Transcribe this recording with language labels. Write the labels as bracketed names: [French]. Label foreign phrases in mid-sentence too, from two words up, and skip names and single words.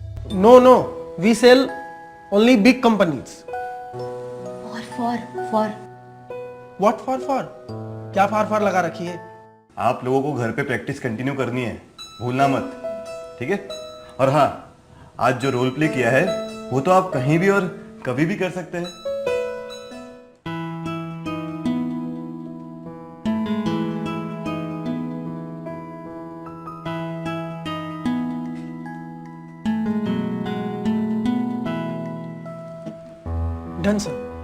[English] No, no. We sell only big companies. [Hindi] और for [English] What for? [Hindi] क्या फार लगा रखी है? आप लोगों को घर पे प्रैक्टिस कंटिन्यू करनी है, भूलना मत, ठीक है? और हाँ, आज जो रोल प्ले किया है वो तो आप कहीं भी और कभी भी कर सकते हैं। [English] Done, sir.